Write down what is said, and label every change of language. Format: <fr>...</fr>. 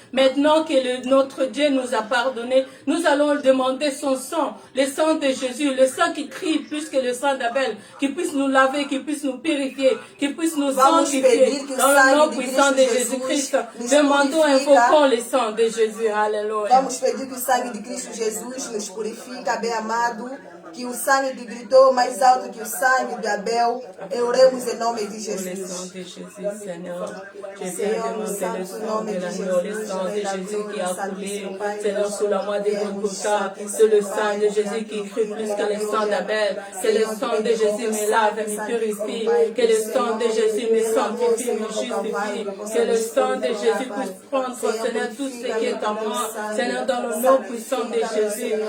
<fr>Maintenant que notre Dieu nous a pardonné, nous allons demander son sang, le sang de Jésus, le sang qui crie plus que le sang d'Abel, qui puisse nous laver, qui puisse nous purifier, qui puisse nous sanctifier dans le nom puissant de Jésus-Christ. Demandons, invoquons le sang de Jésus. Alléluia.</fr> <pt>Vamos pedir que o sangue de Cristo Jesus nos purifica, bem amado. Que o sangue que gritou mais alto que o sangue de Abel, oremos em nome de Jesus.</pt> <fr>Le sang de Jésus, Seigneur, je viens demander le sang de l'agneau, le sang de Jésus qui a coulé, Seigneur, sous la croix de Golgotha. C'est le sang de Jésus qui crie plus que le sang d'Abel. C'est le sang de Jésus me lave et me purifie. Que le sang de Jésus me sanctifie, me justifie. Que le sang de Jésus puisse prendre, Seigneur, tout ce qui est en moi, Seigneur, dans le nom puissant de Jésus.</fr>